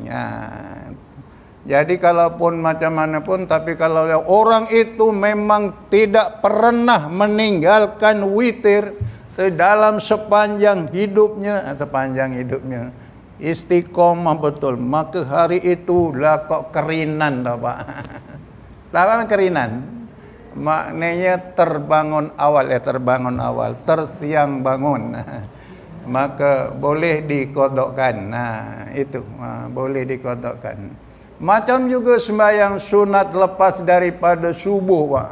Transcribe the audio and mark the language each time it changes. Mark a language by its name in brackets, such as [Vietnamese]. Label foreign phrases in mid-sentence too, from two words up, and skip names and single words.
[Malay] Jadi kalaupun macam mana pun, tapi kalau orang itu memang tidak pernah meninggalkan witir sedalam sepanjang hidupnya, istiqomah betul, maka hari itu lah [Javanese] kok kerinan [Malay] tau Pak. Tahu apa kerinan? Maknanya terbangun awal, tersiang bangun. Maka boleh dikodokkan. Itu boleh dikodokkan. Macam juga sembahyang sunat lepas daripada subuh Pak.